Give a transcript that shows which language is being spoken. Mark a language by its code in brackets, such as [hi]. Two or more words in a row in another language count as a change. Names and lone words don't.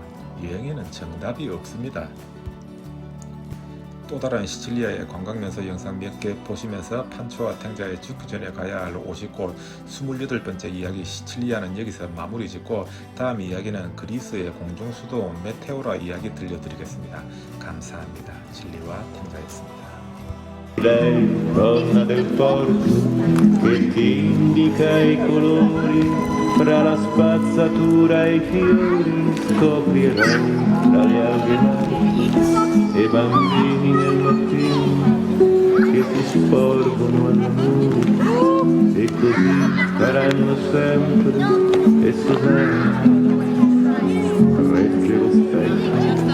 [ko] 여행에는 정답이 없습니다. 또 다른 시칠리아의 관광명소 영상 몇 개 보시면서 판초와 탱자에 죽기 전에 가야 할 50곳 28번째 이야기 시칠리아는 여기서 마무리 짓고 다음 이야기는 그리스의 공중수도 메테오라 이야기 들려드리겠습니다. 감사합니다. 진리와 탱자였습니다. [it] Lei, donna del porto, che ti indica i colori, fra la spazzatura e i fiori, scoprirai tra le alghe marce e bambini nel mattino che si sporgono all'amore e così faranno sempre e Susanna regge lo specchio.